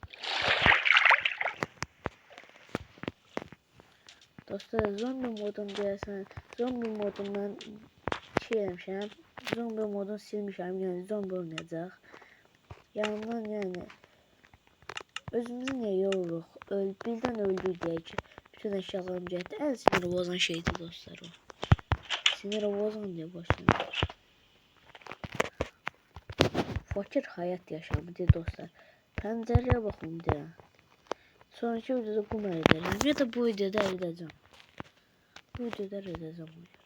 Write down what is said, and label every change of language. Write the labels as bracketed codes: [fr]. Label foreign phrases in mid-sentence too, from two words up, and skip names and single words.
[az] Dostlar, zombi modum deyəsən, zombi modundan şey eləmişəm. Zombi modunu silmişəm, yəni zombi olmayacaq. Yanından yəni özümüzü niyə yoruruq? Birdən öldük deyək ki, bütün eşyalarım getdi. Ən sinir bozan şeydir dostlar o. [tr] Sinir bozan diye başlayalım. Fakir hayat yaşamıdır dostlar. [az] Pəncərəyə baxın deyəm. [tr] Sonraki videoda kum edeceğim ya da bu videoda edeceğim. Bu videoda edeceğim.